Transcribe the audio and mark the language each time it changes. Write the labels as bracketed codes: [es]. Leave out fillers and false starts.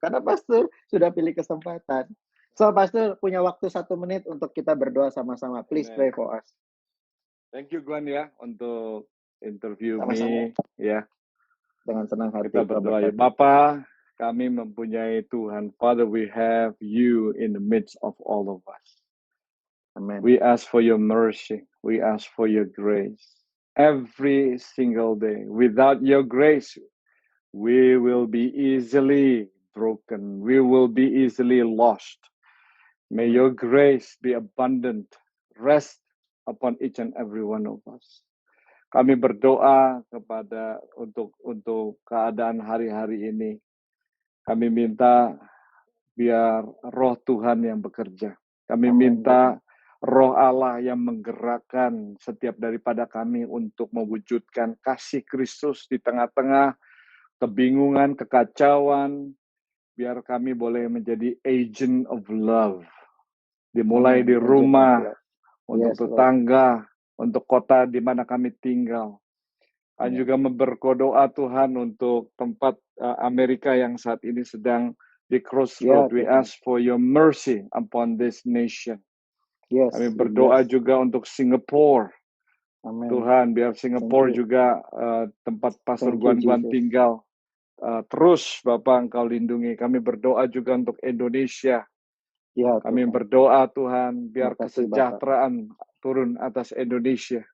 [id] Karena Pastor sudah pilih kesempatan. So, Pastor punya waktu 1 menit untuk kita berdoa sama-sama. [en] Please pray for us. Thank you, [id] Glenn ya, untuk interview Sama-sama. ya. Dengan senang hati. Kita berdoa ya. Bapa, kami mempunyai Tuhan. [en] Father, we have you in the midst of all of us. Amen. We ask for your mercy. We ask for your grace. Every single day. Without your grace, we will be easily broken. We will be easily lost. May your grace be abundant. Rest upon each and every one of us. [id] Kami berdoa untuk keadaan hari-hari ini. Kami minta biar roh Tuhan yang bekerja. Kami minta roh Allah yang menggerakkan setiap daripada kami untuk mewujudkan kasih Kristus di tengah-tengah kebingungan, kekacauan. Biar kami boleh menjadi [en] agent of love. [id] Dimulai di rumah, untuk tetangga, untuk kota di mana kami tinggal. Dan juga berdoa Tuhan untuk tempat Amerika yang saat ini sedang di crossroad. [en] We ask for your mercy upon this nation. [id] Kami berdoa juga untuk Singapura. Tuhan, biar Singapura juga tempat Pastor Guan tinggal. Terus Bapak Engkau lindungi. Kami berdoa juga untuk Indonesia. Kami berdoa Tuhan, biar kesejahteraan turun atas Indonesia.